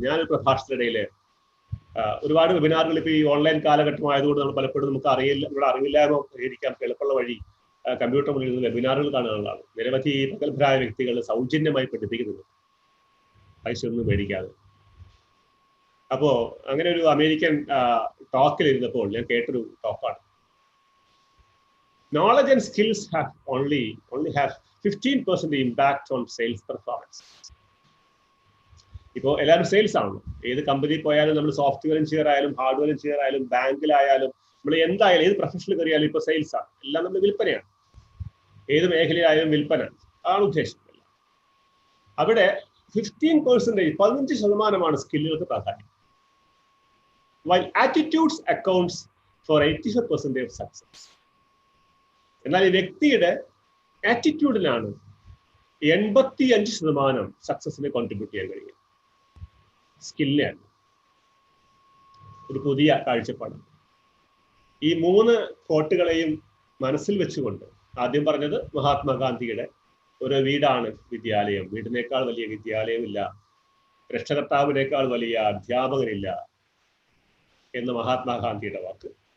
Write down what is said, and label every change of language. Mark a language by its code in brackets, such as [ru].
[ml] ഞാനൊരു പ്രഭാഷണത്തിനിടയിൽ ഒരുപാട് വെബിനാറുകൾ ഇപ്പോൾ ഈ ഓൺലൈൻ കാലഘട്ടമായതുകൊണ്ട് നമ്മൾ പലപ്പോഴും നമുക്ക് ഇവിടെ അറിവില്ലായ്മ പരിഹരിക്കാൻ എളുപ്പമുള്ള വഴി കമ്പ്യൂട്ടർ മുന്നിൽ നിന്ന് വെബിനാറുകൾ കാണാനുള്ളതാണ്. നിരവധി പ്രഗത്ഭരായ വ്യക്തികൾ സൗജന്യമായി പഠിപ്പിക്കുന്നുണ്ട്, പൈസ ഒന്നും മേടിക്കാതെ. അപ്പോ അങ്ങനെ ഒരു അമേരിക്കൻ ടോക്കിൽ ഇരുന്നപ്പോൾ ഞാൻ കേട്ടൊരു ടോക്കാണ്. [en] Knowledge and skills only have 15% impact on sales performance. [ml] ഇപ്പോൾ എല്ലാവരും സെയിൽസ് ആണല്ലോ. ഏത് കമ്പനിയിൽ പോയാലും നമ്മൾ സോഫ്റ്റ്വെയർ എഞ്ചിനീയർ ആയാലും ഹാർഡ്വെയർ എഞ്ചിനീയർ ആയാലും ബാങ്കിലായാലും നമ്മൾ എന്തായാലും ഏത് പ്രൊഫഷനിൽ കയറിയാലും ഇപ്പോൾ സെയിൽസ് ആണ്. എല്ലാം നമ്മൾ വിൽപ്പനയാണ്. ഏത് മേഖലയിലായാലും വിൽപ്പന ആണ് ഉദ്ദേശം. അവിടെ 15% സ്കില്ലുകൾക്ക് പ്രാധാന്യം. [en] While attitudes accounts for 85% of success. [ml] എന്നാൽ ഈ വ്യക്തിയുടെ ആറ്റിറ്റ്യൂഡിനാണ് 85% സക്സസിനെ കോൺട്രിബ്യൂട്ട് ചെയ്യാൻ കഴിയും. സ്കില്ലാണ് ഒരു പുതിയ കാഴ്ചപ്പാട്. ഈ 3 കോട്ടുകളെയും മനസ്സിൽ വെച്ചുകൊണ്ട് ആദ്യം പറഞ്ഞത് മഹാത്മാഗാന്ധിയുടെ ഒരു വീടാണ് വിദ്യാലയം, വീടിനേക്കാൾ വലിയ വിദ്യാലയമില്ല, രക്ഷകർത്താവിനേക്കാൾ വലിയ അധ്യാപകനില്ല എന്ന് മഹാത്മാഗാന്ധിയുടെ വാക്ക്.